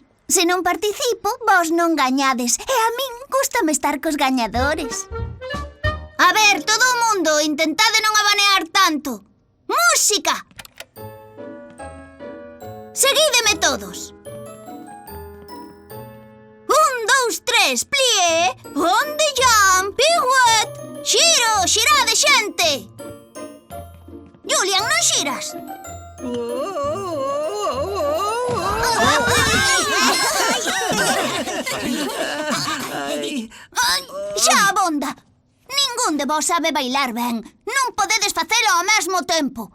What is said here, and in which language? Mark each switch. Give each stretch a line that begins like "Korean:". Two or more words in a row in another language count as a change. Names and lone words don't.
Galician: Se non participo, vos non gañades. E a min gústame estar cos gañadores. A ver, todo o mundo, intentade non abanear tanto. Música! Seguídeme todos. 1, 2, 3, plié,
English: on the jump, pirouette,
Galician: xiro, xirade, xente. Julian, non xiras? Xa abonda. Ningún de vos sabe bailar ben. Non podedes facelo ao mesmo tempo.